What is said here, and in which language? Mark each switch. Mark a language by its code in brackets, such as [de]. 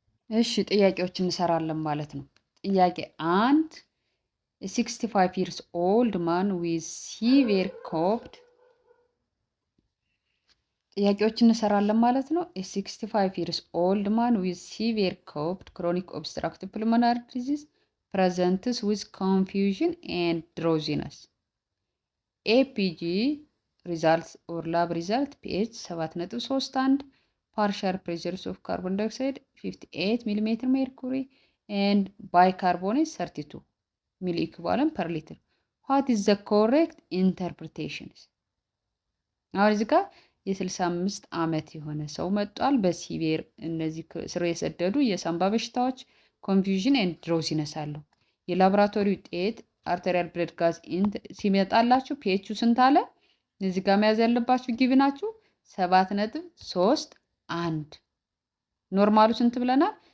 [am] እሺ ጥያቄዎች እንሰራለን ማለት ነው። [en] ጥያቄ 1 A 65 years old man with severe cough [am] ጥያቄዎች እንሰራለን ማለት ነው። [en] A 65 years old man with severe cough chronic obstructive pulmonary disease presents with confusion and drowsiness. APG results or lab result pH 7.31 partial pressures of carbon dioxide 58 mm mercury and bicarbonate 32 ሚሊ ኢኩቫለንት ፐር ሊትር። ዋት ኢዝ ዘ ኮሬክት ኢንተርፕሪቴሽንስ? [am] አሁን እዚህ ጋር የ65 ዓመት የሆነ ሰው መጧል በሲቪር እነዚህ ስር የሰደዱ የሳምባ በሽታዎች ኮንፊውዥን ኤንድ ድሮዚነስ አለው። የላቦራቶሪ ውጤት አርቴሪያል ብለድ ጋዝ ሲመጣላችሁ ፒኤቹ ስንት አለ? እዚህ ጋር መያዝ ያለባችሁ ጊቭናችሁ 7.31 ኖርማሉ ስንት ብለናል?